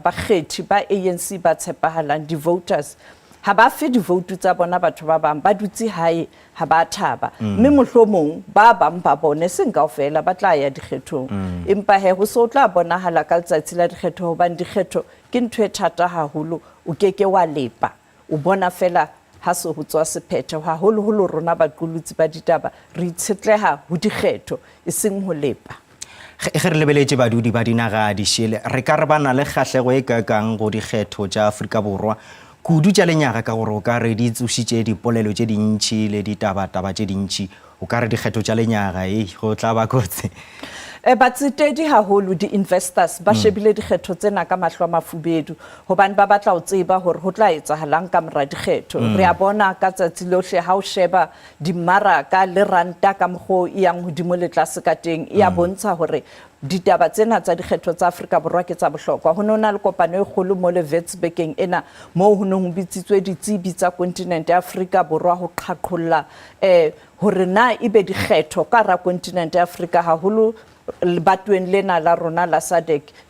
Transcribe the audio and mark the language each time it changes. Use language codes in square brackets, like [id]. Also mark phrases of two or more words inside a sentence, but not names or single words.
[st] ba kgethi ba ANC ba tshepahalang di voters ha ba fe di vote tsa bona batho ba bang ba dutse hae ha ba thaba mme mohlomong ba bang ba bone seng kaofela ba tla ya dikgethong empa he ho so tla bonahala ka letsatsi la dikgetho hobane dikgetho ke ntho e thata haholo o keke wa lepa o bona fela ha se ho tswa sephetho haholo rona baqolotsi ba ditaba re itshetleha ho dikgetho e seng ho lepa [nso] ge re lebeletse badudi ba dinaga di shele re ka re bana le kgahlego e kakang go dikgetho tša Afrika Borwa kudu tša lenyaga ka gore o ka re di tsošitše dipolelo tše dintši le ditaba tše dintši o ka re dikgetho tša lenyaga go tla ba kotse [st] batsetedi haholo di-investors ba shebile dikgetho tsena ka mahlo a mafubedu hobane ba batla ho tseba hore ho tla etsahalang ka mora dikgetho re a bona ka tsatsi lohle ha o sheba dimmaraka le ranta ka mokgo e yang hodimo le tlase ka teng e a bontsha hore ditaba tsena tsa dikgetho tsa Afrika Borwa ke tsa bohlokwa ho nona le kopano e kgolo mo le Witsbekeng ena mo ho nong bitsitswe ditsebi tsa kontinente ya Afrika Borwa ho qhaqholla hore na ibe dikgetho ka ra kontinente ya Afrika haholo lebatweng lena la rona la SADC